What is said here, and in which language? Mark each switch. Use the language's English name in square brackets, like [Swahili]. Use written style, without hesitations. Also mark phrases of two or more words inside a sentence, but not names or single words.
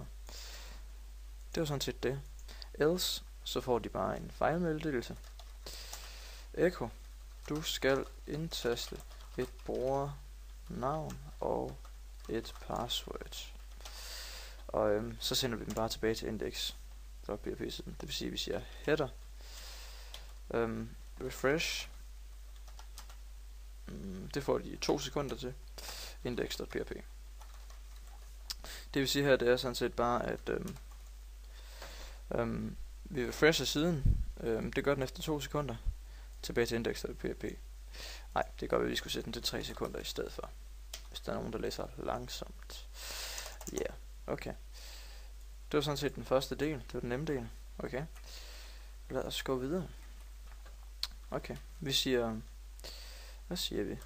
[Danish] Det var sådan set det. Else, så får de bare en fejlmeddelelse. Echo, du skal indtaste et brugernavn og et password. Og så sender vi dem bare tilbage til index.php-siden. Det vil sige, at vi siger [English] header, refresh, [Danish] det får de 2 sekunder til, index.php. Det vil sige her, det er sådan set bare, at vi refresher siden, det gør den efter 2 sekunder, tilbage til index.php. Nej, det gør vi, at vi skulle sætte den til 3 sekunder i stedet for, hvis der er nogen, der læser langsomt. Ja, yeah, okay. Det var sådan set den første del, det var den nemme del. Okay, lad os gå videre. Okay, vi siger, hvad siger vi?